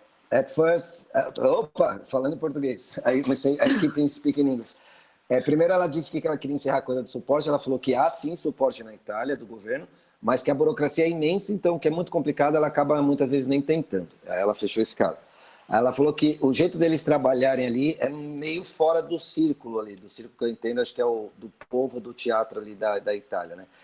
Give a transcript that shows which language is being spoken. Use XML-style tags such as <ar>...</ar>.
<en>At first,</en> <pt>falando em português.</pt> <en>I keep speaking English.</en> <pt>Primeiro, ela disse que ela queria encerrar a coisa do suporte. Ela falou que há sim suporte na Itália do governo, mas que a burocracia é imensa, então que é muito complicado, ela acaba muitas vezes nem tentando. Aí ela fechou esse caso. Ela falou que o jeito deles trabalharem ali é meio fora do círculo ali, do círculo que eu entendo, acho que é o do povo do teatro ali da Itália, né?</pt>